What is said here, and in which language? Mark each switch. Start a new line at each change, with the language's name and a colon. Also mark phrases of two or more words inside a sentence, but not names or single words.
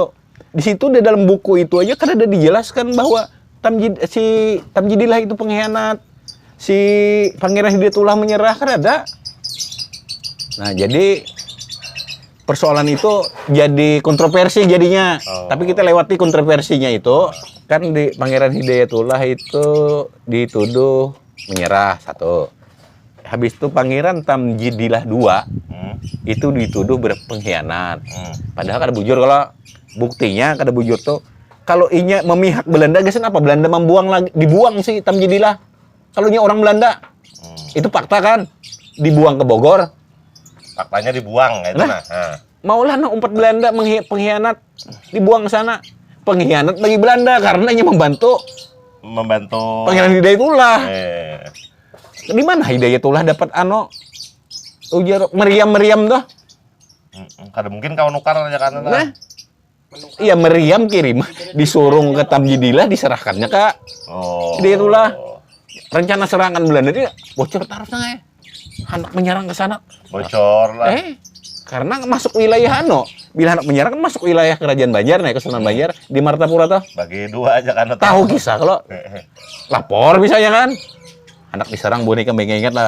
Indonesian: Di situ di dalam buku itu aja kan ada dijelaskan bahwa Tamjidillah itu pengkhianat, si Pangeran Hidayatullah menyerah kan ada. Nah, jadi persoalan itu jadi kontroversi jadinya. Tapi kita lewati kontroversinya itu kan di Pangeran Hidayatullah itu dituduh menyerah satu. Habis itu Pangeran Tamjidillah 2 itu dituduh berpengkhianat.
Banjar: Padahal kada bujur kalau buktinya kada bujur tuh kalau inya memihak Belanda geus apa Belanda dibuang si Tamjidillah. Kalau nya orang Belanda.
Indonesian: Itu fakta kan? Dibuang ke Bogor. Faktanya dibuang itu nah.
Banjar: Maulah umpat Belanda pengkhianat dibuang ke sana.
Indonesian: Pengkhianat bagi Belanda karena inya membantu Pangeran Hidayatullah.
Banjar: Di mana Hidayatullah dapat ujar meriam tuh? Kada mungkin kau nukar aja kan.
Indonesian: Iya, meriam kirim disuruh ke Tamjidillah diserahkannya ke Hidayatullah. Rencana serangan Belanda dia bocor terusnya hendak menyerang ke sana. Bocor lah. Karena masuk wilayah bila hendak menyerang kan masuk wilayah kerajaan Banjar nih, Kesultanan Banjar di Martapura tuh. Bagi 2 aja kan. Tahu kisah kalau lapor misalnya kan. Hendak diserang boneka ingat lah.